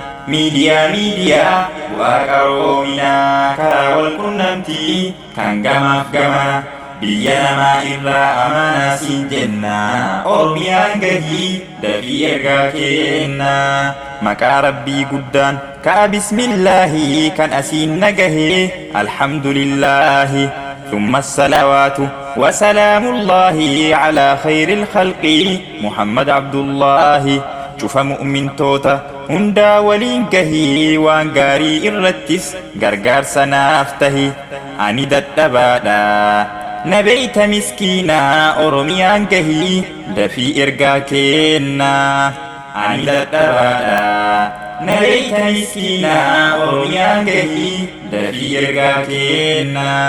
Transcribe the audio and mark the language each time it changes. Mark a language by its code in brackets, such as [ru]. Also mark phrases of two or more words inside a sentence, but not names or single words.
[om] Miidiyaa, miidiyaa, bu'aa qaroominaa, karaa wal qunnamtii, kan gamaaf gama. Biyya namaa irraa amaanaa siin jenna, Oromiyaan gahii, dafii ergaa kenna. Maqaa Rabbii guddaan, ka'a bismillaahi, kan asiin nagahee, alhamdulillaahi. [ar] ثم الصلوات وسلام الله على خير الخلق محمد عبد الله. [om] Cufa mu'mintoota hundaa waliin gahii, waan gaarii irrattis gargaarsa naaf tahi. Ani dadhabaadha, na beeyta miskiinaa, Oromiyaan gahii, dafii ergaa kenna. Ani dadhabaadha, na beeyta miskiinaa, Oromiyaan gahii, dafii ergaa kenna.